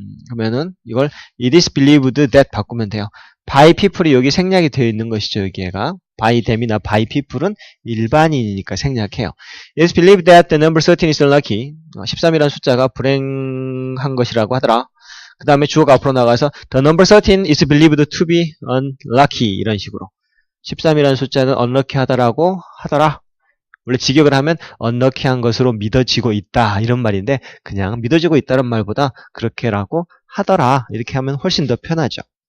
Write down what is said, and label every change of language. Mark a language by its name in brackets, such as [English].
[Korean] 그러면은 이걸 [English] it is believed that [Korean] 바꾸면 돼요. [English] by people [Korean] 이 여기 생략이 되어 있는 것이죠. 여기가 [English] by them [Korean] 이나 [English] by people [Korean] 은 일반인이니까 생략해요. [English] It is believed that the number 13 is unlucky. [Korean] 13이라는 숫자가 불행한 것이라고 하더라. 그 다음에 주어가 앞으로 나가서 [English] the number 13 is believed to be unlucky [Korean] 이런 식으로 13이라는 숫자는 unlucky 하더라고 하더라. 원래 직역을 하면 unlucky한 것으로 믿어지고 있다 이런 말인데 그냥 믿어지고 있다는 말보다 그렇게라고 하더라 이렇게 하면 훨씬 더 편하죠.